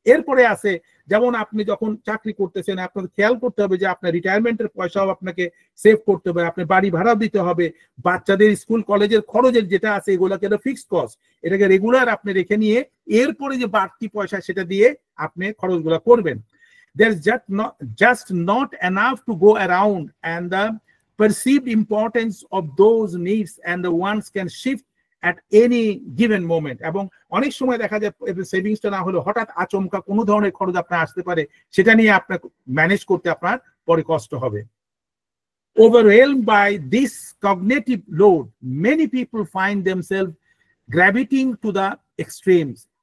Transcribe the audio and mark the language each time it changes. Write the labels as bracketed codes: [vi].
[bn] এরপরে আছে যেমন আপনি যখন চাকরি করতেছেন আপনাকে খেয়াল করতে হবে যে আপনার রিটায়ারমেন্টের পয়সাও আপনাকে সেভ করতে হবে, আপনার বাড়ি ভাড়াও দিতে হবে, বাচ্চাদের স্কুল কলেজের খরচের যেটা আছে এগুলোকে একটা ফিক্সড কস্ট, এটাকে রেগুলার আপনি রেখে নিয়ে এরপরে যে বাড়তি পয়সা সেটা দিয়ে আপনি খরচগুলো করবেন। [en] There's just not enough to go around, and the perceived importance of those needs and the wants can shift at any given moment, [bn] এবং অনেক সময় দেখা যায় সেভিংসটা না হলে হঠাৎ আচমকা কোনো ধরনের খরচ আপনার আসতে পারে, সেটা নিয়ে আপনার ম্যানেজ করতে আপনার পরে কষ্ট হবে। [en] Overwhelmed by this cognitive load, many people find themselves gravitating to the extremes.